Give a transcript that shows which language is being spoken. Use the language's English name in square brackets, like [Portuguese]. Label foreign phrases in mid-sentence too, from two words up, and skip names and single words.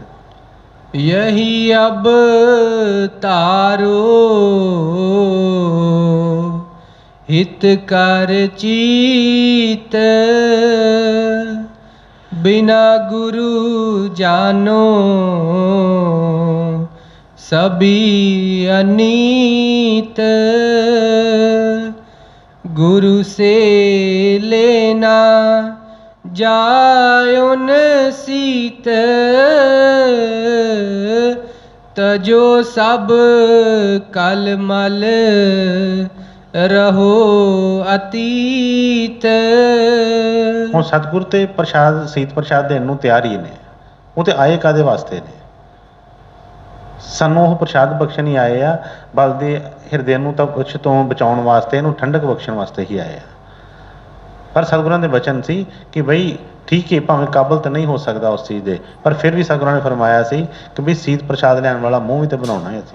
[Punjabi] ਯਹੀ ਅਬ ਤਾਰੋ ਹਿਤ ਕਰ ਚੀਤ, ਬਿਨਾ ਗੁਰੂ ਜਾਨੋ ਸਭੀ ਅਨੀਤ। [Hindi] गुरु से लेना जायुन सीत, तजो सब कल मल रहो अतीत। [Punjabi] ਹੁਣ ਸਤਿਗੁਰ ਤੇ ਪ੍ਰਸ਼ਾਦ ਸੀਤ ਪ੍ਰਸ਼ਾਦ ਦੇਣ ਨੂੰ ਤਿਆਰ ਹੀ ਨੇ। ਉਹ ਤੇ ਆਏ ਕਾਦੇ ਵਾਸਤੇ ਨੇ? ਸਾਨੂੰ ਉਹ ਪ੍ਰਸ਼ਾਦ ਬਖਸ਼ਣ ਹੀ ਆਏ ਆ। ਬਲ ਦੇ ਹਿਰਦੇ ਨੂੰ ਤਾਂ ਕੁਛ ਤੋਂ ਬਚਾਉਣ ਵਾਸਤੇ, ਇਹਨੂੰ ਠੰਡਕ ਬਖਸ਼ਣ ਵਾਸਤੇ ਹੀ ਆਏ ਆ। ਪਰ ਸਤਿਗੁਰਾਂ ਦੇ ਬਚਨ ਸੀ ਕਿ ਬਈ ਠੀਕ ਹੈ, ਭਾਵੇਂ ਕਾਬਲ ਤਾਂ ਨਹੀਂ ਹੋ ਸਕਦਾ ਉਸ ਚੀਜ਼ ਦੇ, ਪਰ ਫਿਰ ਵੀ ਸਤਿਗੁਰਾਂ ਨੇ ਫਰਮਾਇਆ ਸੀ ਕਿ ਬਈ ਸੀਤ ਪ੍ਰਸ਼ਾਦ ਲੈਣ ਵਾਲਾ ਮੂੰਹ ਵੀ ਤਾਂ ਬਣਾਉਣਾ ਹੈ।